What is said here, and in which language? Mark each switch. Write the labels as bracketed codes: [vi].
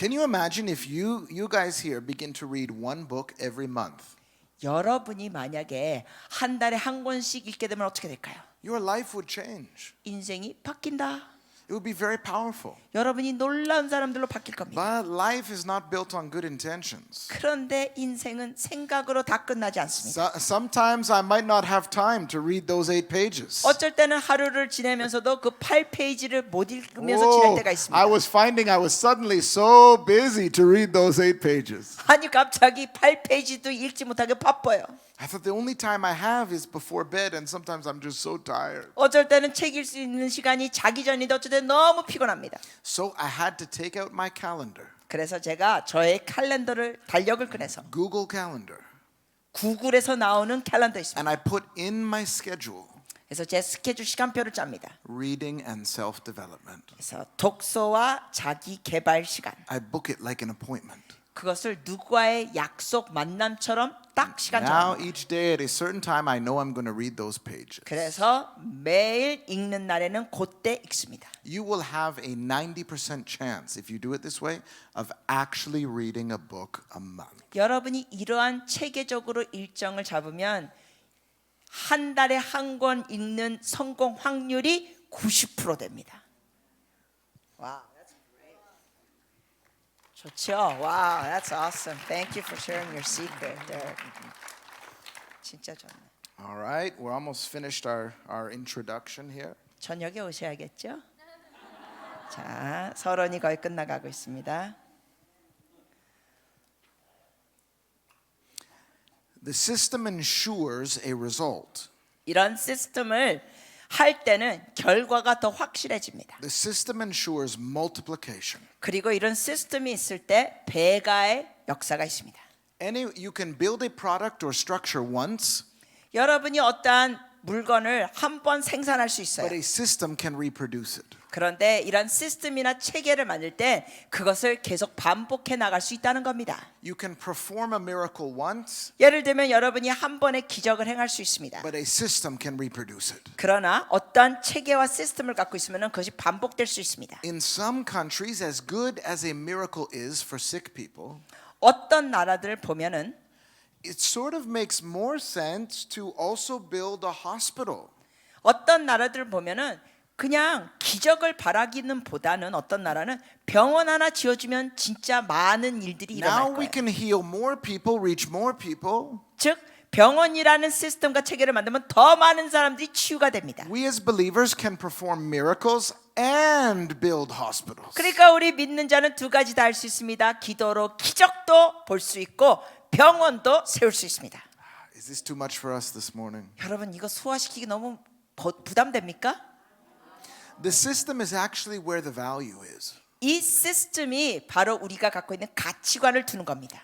[en] Can you imagine if you guys here begin to read one book every month? [ko] 여러분이 만약에 한 달에 한 권씩 읽게 되면 어떻게 될까요? [en] Your life would change. [ko] 인생이 바뀐다. [en] It would be very powerful. [ko] 여러분이 놀라운 사람들로 바뀔 겁니다. [en] But life is not built on good intentions. [ko] 그런데 인생은 생각으로 다 끝나지 않습니다. [en] Sometimes I might not have time to read those 8 pages. [ko] 어쩔 때는 하루를 지내면서도 그 8페이지를 못 읽으면서 지낼 때가 있습니다. [en] I was finding I was suddenly so busy to read those 8 pages. [ko] 아니 갑자기 8페이지도 읽지 못하게 바빠요. [en] I thought the only time I have is before bed, and sometimes I'm just so tired. [ko] 어쩔 때는 책 읽을 수 있는 시간이 자기 전인데 어쩔 때는 너무 피곤합니다. [en] So I had to take out my calendar, [ko] 그래서 제가 저의 칼렌더를 달력을 꺼내서 [en] Google Calendar, [ko] 구글에서 나오는 캘린더 있습니다. [en] and I put in my schedule [ko] 그래서 제 스케줄 시간표를 짭니다. [en] reading and self-development. [ko] 그래서 독서와 자기 개발 시간. [en] I book it like an appointment. [ko] 그것을 누구와의 약속 만남처럼 딱 시간 [en] Now [ko] 정합니다. [en] each day at a certain time I know I'm going to read those pages. [ko] 그래서 매일 읽는 날에는 그때 읽습니다. [en] You will have a 90% chance if you do it this way of actually reading a book a month. [ko] 여러분이 이러한 체계적으로 일정을 잡으면 한 달에 한 권 읽는 성공 확률이 90% 됩니다. [en] 와, that's great. [ko] 좋죠. [en] Wow, that's awesome. Thank you for sharing your secret, Derek. [ko] 진짜 좋네. [en] All right, we're almost finished our introduction here. [ko] 저녁에 오셔야겠죠? 자, 서론이 거의 끝나가고 있습니다. [en] The system ensures a result. [ko] 이런 시스템을 할 때는 결과가 더 확실해집니다. [en] The system ensures multiplication. [ko] 그리고 이런 시스템이 있을 때 배가의 역사가 있습니다. [en] You can build a product or structure once, [ko] 여러분이 어떠한 물건을 한 번 생산할 수 있어요. [en] but a system can reproduce it. [ko] 그런데 이런 시스템이나 체계를 만들 때 그것을 계속 반복해 나갈 수 있다는 겁니다. [en] You can perform a miracle once, [ko] 예를 들면 여러분이 한 번에 기적을 행할 수 있습니다. [en] but a system can reproduce it. [ko] 그러나 어떠한 체계와 시스템을 갖고 있으면 그것이 반복될 수 있습니다. [en] In some countries, as good as a miracle is for sick people, [ko] 어떤 나라들을 보면은 [en] it sort of makes more sense to also build a hospital. [ko] 어떤 나라들을 보면은 그냥 기적을 바라기는 보다는 어떤 나라는 병원 하나 지어주면 진짜 많은 일들이 일어날 [en] Now we [ko] 거예요. [en] can heal more people, reach more people. [ko] 즉 병원이라는 시스템과 체계를 만들면 더 많은 사람들이 치유가 됩니다. [en] We as believers can perform miracles and build hospitals. [ko] 그러니까 우리 믿는 자는 두 가지 다 할 수 있습니다. 기도로 기적도 볼 수 있고 병원도 세울 수 있습니다. [en] Is this too much for us this morning? [ko] 여러분 이거 소화시키기 너무 부담됩니까? [en] The system is actually where the value is. [ko] 이 시스템이 바로 우리가 갖고 있는 가치관을 두는 겁니다.